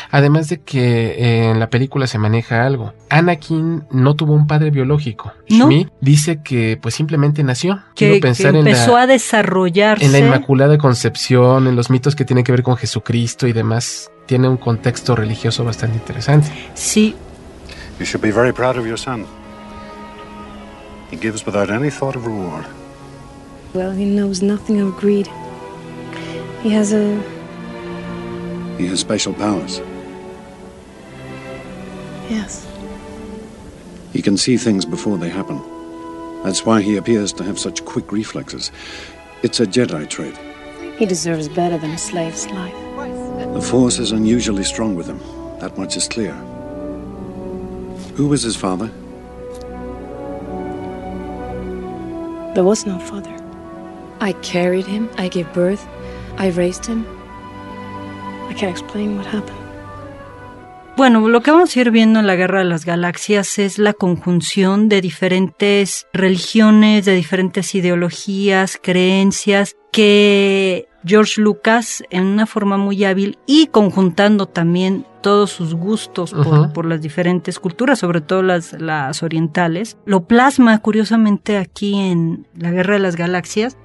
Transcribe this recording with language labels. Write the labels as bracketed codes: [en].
[es] Además de que en la película se maneja algo. Anakin no tuvo un padre biológico. ¿No? Shmi dice que pues simplemente nació. Que empezó a desarrollarse. En la Inmaculada Concepción, en los mitos que tienen que ver con Jesucristo y demás. Tiene un contexto religioso bastante interesante. Sí. [en] You should be very proud of your son. He gives without any thought of reward. Well, he knows nothing of greed. He has a... He has special powers. Yes. He can see things before they happen. That's why he appears to have such quick reflexes. It's a Jedi trait. He deserves better than a slave's life. The Force is unusually strong with him. That much is clear. Who was his father? There was no father. I carried him, I gave birth, I raised him. I can't explain what happened. [es] Bueno, lo que vamos a ir viendo en la Guerra de las Galaxias es la conjunción de diferentes religiones, de diferentes ideologías, creencias, que George Lucas, en una forma muy hábil y conjuntando también todos sus gustos por las diferentes culturas, sobre todo las orientales, lo plasma curiosamente aquí en la Guerra de las Galaxias.